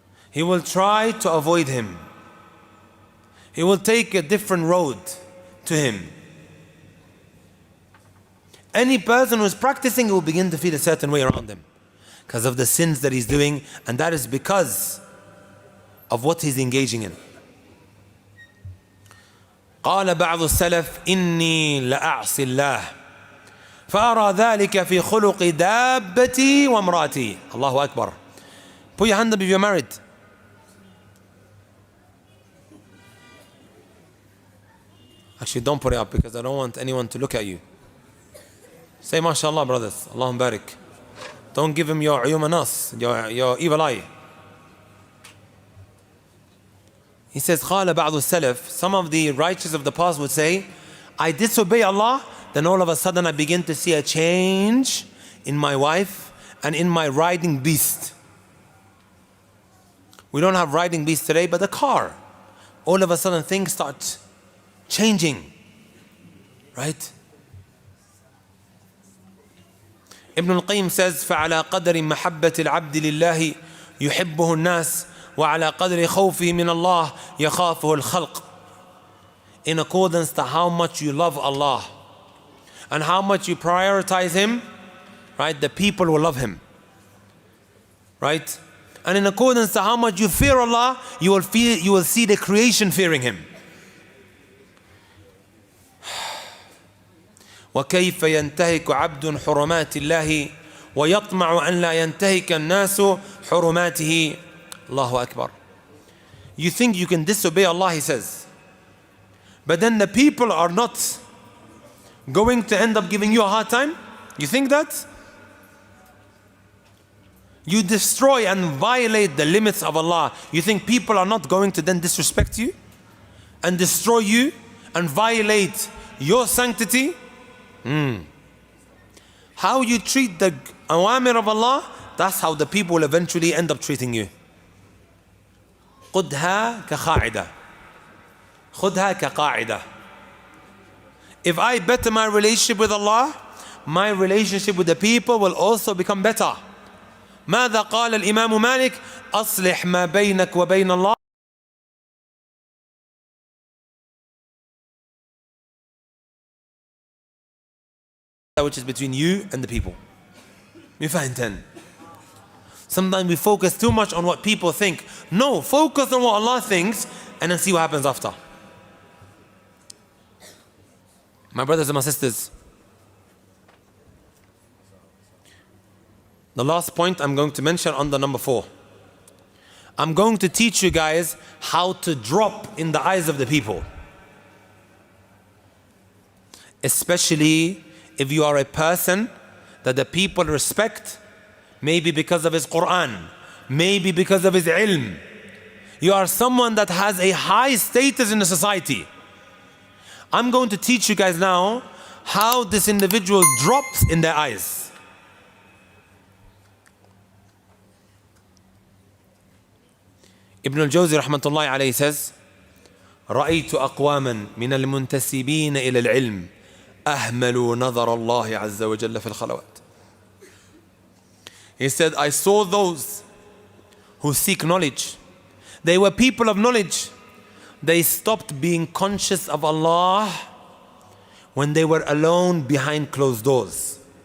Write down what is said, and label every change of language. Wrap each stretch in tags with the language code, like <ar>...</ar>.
<en>He will try to avoid him. He will take a different road to him. Any person who is practicing will begin to feel a certain way around him because of the sins that he's doing, and that is because of what he's engaging in.</en> <ar>قال بعض السلف إني لأعصي الله فأرى ذلك في خلق دابتي وامرأتي.</ar> <en>Allahu Akbar. Put your hand up if you're married. Actually, don't put it up because I don't want anyone to look at you. Say MashaAllah, brothers. Allahumma barik. Don't give him your uyum nas, your evil eye. He says,</en> <ar>قال بعض السلف,</ar> <en>some of the righteous of the past would say, I disobey Allah, then all of a sudden I begin to see a change in my wife and in my riding beast. We don't have riding beast today, but the car. All of a sudden things start changing. Right?</en> <ar>Ibn al-Qayyim says, فَعَلَى قَدْرِ مَحَبَّةِ الْعَبْدِ لِلَّهِ يُحِبُّهُ النَّاسِ وَعَلَى قَدْرِ خَوْفِهِ مِنَ اللَّهِ يَخَافُهُ الْخَلْقِ.</ar> <en>In accordance to how much you love Allah and how much you prioritize Him, right, the people will love Him. Right? And in accordance to how much you fear Allah, you will see the creation fearing Him.</en> <ar>وكيف ينتهك عبد حرمات الله ويطمع أن لا ينتهك الناس حرماته.</ar> <en>Allahu Akbar. You think you can disobey Allah, he says, but then the people are not going to end up giving you a hard time? You think that? You destroy and violate the limits of Allah. You think people are not going to then disrespect you and destroy you and violate your sanctity? How you treat the awamir of Allah, that's how the people will eventually end up treating you.</en> <ar>خُذْهَا كَقَاعِدَةٍ. خُذْهَا كَقَاعِدَةٍ.</ar> <en>If I better my relationship with Allah, my relationship with the people will also become better.</en> <ar>ماذا قال الإمام مالك؟ أصلح ما بينك وبين الله</ar> <en>which is between you and the people. You find 10. Sometimes we focus too much on what people think. No, focus on what Allah thinks and then see what happens after. My brothers and my sisters, the last point I'm going to mention under number 4. I'm going to teach you guys how to drop in the eyes of the people. especially if you are a person that the people respect, maybe because of his Quran, maybe because of his ilm. You are someone that has a high status in the society. I'm going to teach you guys now how this individual drops in their eyes.</en> <ar>Ibn al-Jawzi rahmatullahi alayhi says, رأيت أقواما من المنتسبين إلى العلم أهملوا نظر الله عز وجل في الخلوات.</ar> <en>He said, I saw those who seek knowledge. They were people of knowledge. They stopped being conscious of Allah when they were alone behind closed doors.</en>